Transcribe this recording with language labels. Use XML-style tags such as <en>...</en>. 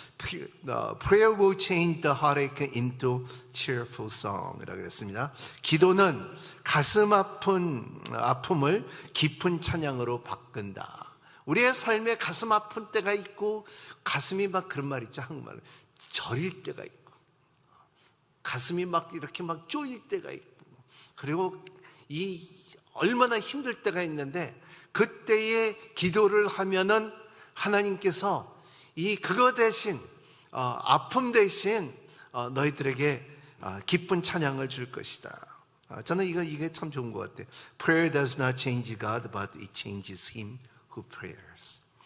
<en>Prayer will change the heartache into cheerful song</en> <ko>이라고 그랬습니다. 기도는 가슴 아픔을 깊은 찬양으로 바꾼다. 우리의 삶에 가슴 아픈 때가 있고, 가슴이 막, 그런 말 있죠, 한국말로 저릴 때가 있고, 가슴이 막 이렇게 막 쪼일 때가 있고, 그리고 이 얼마나 힘들 때가 있는데, 그때에 기도를 하면은 하나님께서 그거 대신 아픔 대신 너희들에게 기쁜 찬양을 줄 것이다. 저는 이게 참 좋은 것 같아요.</ko> <en>Prayer does not change God, but it changes him who prays.</en>